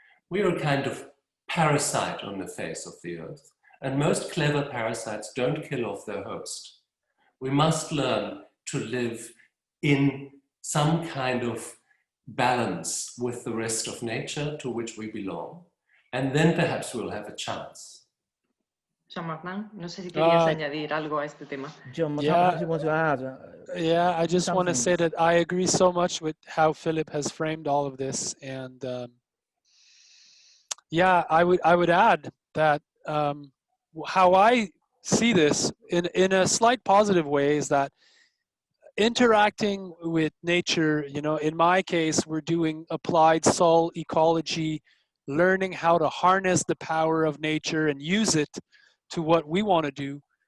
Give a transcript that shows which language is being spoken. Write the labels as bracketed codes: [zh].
[en] We are a kind of parasite on the face of the earth, and most clever parasites don't kill off their host. We must learn to live in some kind of balance with the rest of nature to which we belong, and then perhaps we'll have a chance. [es] Jean Martin, no sé si querías añadir algo a este tema. [en] Jean Martin, you want to add? Yeah, I just want to say that I agree so much with how Philipp has framed all of this, and yeah, I would add that how I see this in a slight positive way is that interacting with nature, you know, in my case, we're doing applied soil ecology, learning how to harness the power of nature and use it to what we want to do.